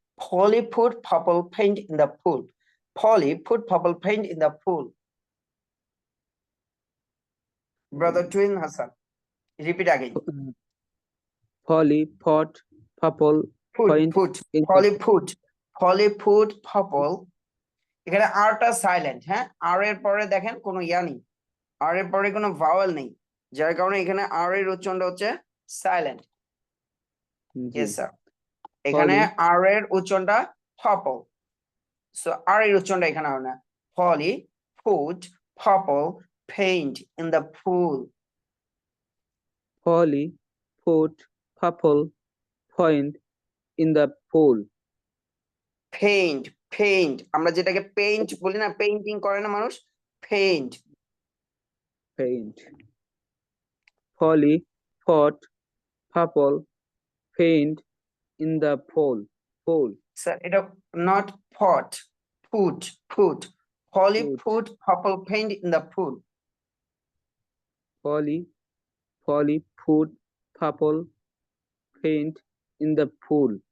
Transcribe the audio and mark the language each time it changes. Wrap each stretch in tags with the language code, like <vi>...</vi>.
<en>Polly put purple paint in the pool. Polly put purple paint in the pool. Brother Twin Hassan, repeat again. Polly put purple paint in Polly the put purple.</en> <bn>এখানে আরটা silent, হ্যাঁ, আর এর পরে দেখেন কোনো ইয়া নেই, আর এর পরে কোনো ভাওয়েল নেই, যার কারণে এখানে আর এর উচ্চারণটা হচ্ছে সাইলেন্ট।</bn> <en>yes sir,</en> <bn>এখানে আর এর উচ্চারণটা purple, সো আর এর উচ্চারণটা এখানে হবে না।</bn> <en>Polly put purple paint in the pool. Polly put purple paint in the pool.</en> <bn>Paint আমরা যেটাকে পেইন্ট বলি না, পেইন্টিং করে না মানুষ, paint.</bn> <en>Polly put purple paint in the pool. Sir এটা not pot, put. Polly Put. put purple paint in the pool. Polly put purple paint in the pool.</en>